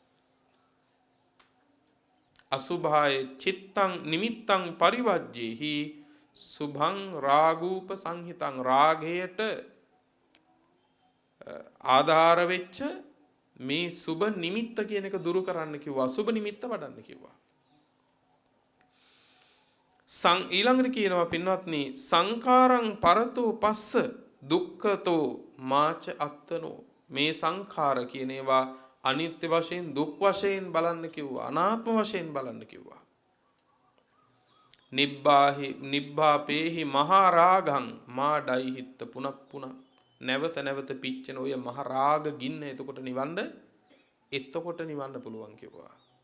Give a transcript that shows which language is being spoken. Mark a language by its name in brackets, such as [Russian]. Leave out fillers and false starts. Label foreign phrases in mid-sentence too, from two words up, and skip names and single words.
[Pali] අසුභාය චිත්තං නිමිත්තං පරිවජ්ජේහි සුභං රාගූප සංහිතං. [Sinhala] රාගයට ආධාර වෙච්ච මේ සුබ නිමිත්ත කියන එක දුරු කරන්න කිව්වා. සුබ නිමිත්ත වඩන්න කිව්වා. ඊළඟට කියනවා පින්වත්නි [Pali] සංඛාරං පරතෝ පස්ස දුක්ඛතෝ මාච අත්තනෝ. [Sinhala] මේ සංඛාර කියන ඒවා අනිත්‍ය වශයෙන් දුක් වශයෙන් බලන්න කිව්වා. අනාත්ම වශයෙන් බලන්න කිව්වා. [Pali] නිබ්බාපේහි මහා රාගං මා ඩයිහිත්ත පුනප්පුන. [Sinhala] නැවත නැවත පිච්චෙන ඔය මහා රාග ගින්න එතකොට නිවන්න පුළුවන් කිව්වා.